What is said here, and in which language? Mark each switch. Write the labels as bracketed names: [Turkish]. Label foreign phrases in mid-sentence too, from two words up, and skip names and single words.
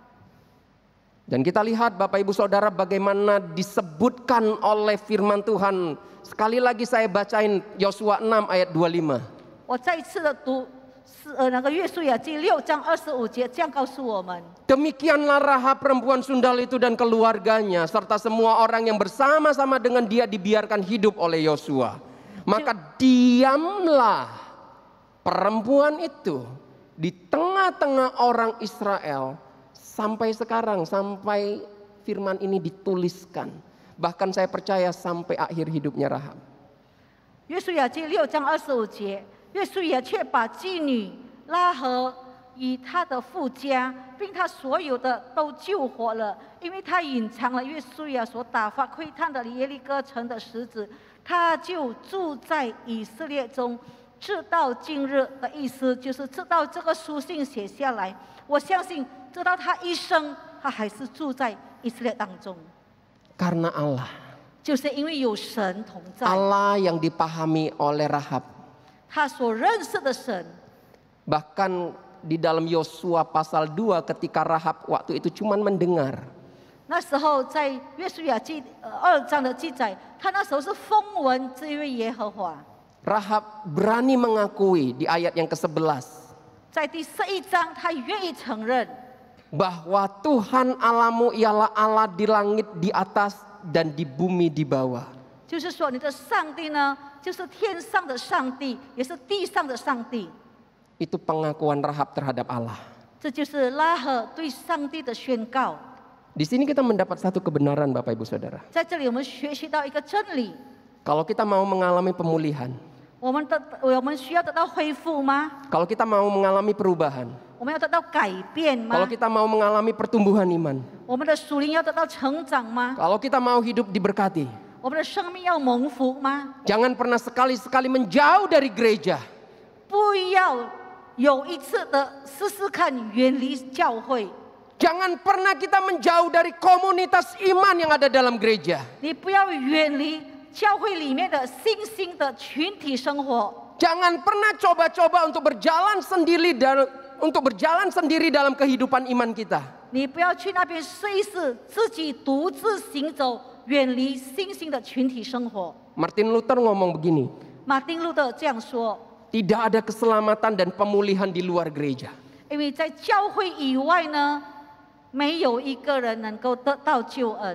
[Indonesian] Dan kita lihat Bapak Ibu Saudara bagaimana disebutkan oleh firman Tuhan. Sekali lagi saya bacain Yosua 6 ayat 25. [Chinese] 我再一次的读那个约书亚记6章25节，这样告诉我们。 [Indonesian] Demikianlah Rahab perempuan sundal itu dan keluarganya serta semua orang yang bersama-sama dengan dia dibiarkan hidup oleh Yosua. Maka diamlah perempuan itu di tengah-tengah orang Israel sampai sekarang, sampai firman ini dituliskan. Bahkan saya percaya sampai akhir hidupnya Rahab. [Chinese] 约书亚记6章25节，约书亚却把妓女拉合与他的父家，并他所有的都救活了，因为他隐藏了约书亚所打发窥探的耶利哥城的石子，他就住在以色列中，直到今日的意思就是直到这个书信写下来，我相信直到他一生，他还是住在以色列当中， [Indonesian] Karena Allah. [Chinese] 就是因为有神同在， [Indonesian] Allah yang dipahami oleh Rahab. [Chinese] 他所认识的神。 [Indonesian] Bahkan di dalam Yosua pasal 2 ketika Rahab waktu itu cuman mendengar. [Chinese] 那时候在约书亚记2章的记载，他那时候是风闻这位耶和华。 [Indonesian] Rahab berani mengakui di ayat yang ke-11 [Chinese] 在第11章，他愿意承认 [Indonesian] bahwa Tuhan Allahmu ialah Allah di langit di atas dan di bumi di bawah. [Chinese] 就是说你的上帝呢，就是天上的上帝，也是地上的上帝。 [Indonesian] Itu pengakuan Rahab terhadap Allah. [Chinese] 这就是拉合对上帝的宣告。 [Indonesian] Di sini kita mendapat satu kebenaran Bapak Ibu Saudara. [Chinese] 在这里，我们学习到一个真理： [Indonesian] Kalau kita mau mengalami pemulihan, [Chinese] 我们需要得到恢复吗？ [Indonesian] kalau kita mau mengalami perubahan, [Chinese] 我们要得到改变 [Indonesian] kalau [Chinese] 吗？ [Indonesian] kita mau mengalami pertumbuhan iman, [Chinese] 我们的属灵要得到成长吗？ [Indonesian] kalau kita mau hidup diberkati, [Chinese] 我们的生命要蒙福吗？ [Indonesian] jangan pernah sekali-sekali menjauh dari gereja. [Chinese] 不要有一次的试试看远离教会。 [Indonesian] Jangan pernah kita menjauh dari komunitas iman yang ada dalam gereja. [Chinese] 你不要远离教会里面的新兴的群体生活。 [Indonesian] Jangan pernah coba-coba untuk berjalan sendiri dalam kehidupan iman kita. [Chinese] 你不要去那边试一试，自己独自行走，远离新兴的群体生活。 [Indonesian] Martin Luther ngomong begini, [Chinese] 马丁路德这样说： [Indonesian] tidak ada keselamatan dan pemulihan di luar gereja. [Chinese] 因为在教会以外呢，没有一个人能够得到救恩。